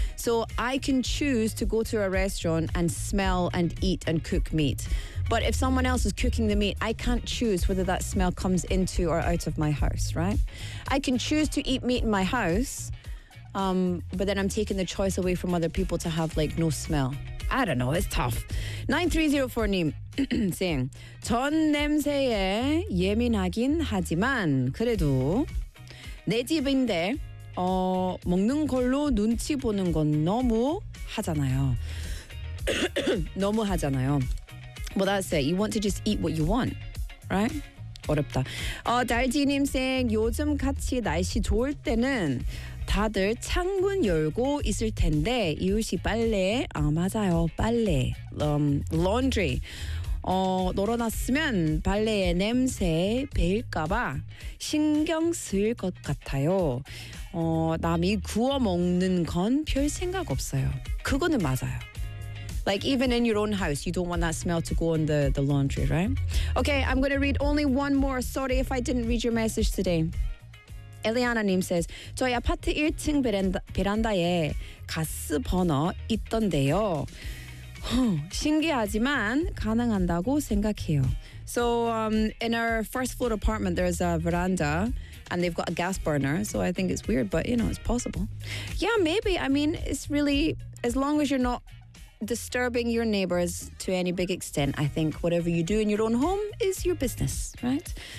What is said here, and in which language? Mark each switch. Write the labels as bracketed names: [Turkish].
[English] So I can choose to go to a restaurant and smell and eat and cook meat. But if someone else is cooking the meat, I can't choose whether that smell comes into or out of my house, right? I can choose to eat meat in my house, but then I'm taking the choice away from other people to have like no smell. I don't know, it's tough. [Korean] 9304 님 saying, 전 냄새에 예민하긴 하지만 그래도 내 집인데 먹는 걸로 눈치 보는 건 너무 하잖아요. 너무 하잖아요. [English] Well, that's it. You want to just eat what you want, right? [Korean] 어렵다. 달지님 saying, 요즘 같이 날씨 좋을 때는 다들 창문 열고 있을 텐데 이웃이 빨래 아 맞아요 빨래 laundry 널어놨으면 빨래의 냄새 배일까봐 신경 쓸 것 같아요 남이 구워 먹는 건 별 생각 없어요 그거는 맞아요 [English] Like even in your own house, you don't want that smell to go on the laundry, right? Okay, I'm going to read only one more. Sorry if I didn't read your message today. [Korean] Eliana Nim says, 저희 아파트 1층 베란다에 가스 버너 있던데요. 신기하지만 가능한다고 생각해요. [English] So in our first floor apartment, there's a veranda and they've got a gas burner. So I think it's weird, but you know, it's possible. Yeah, maybe. I mean, it's really, as long as you're not disturbing your neighbors to any big extent, I think whatever you do in your own home is your business, right?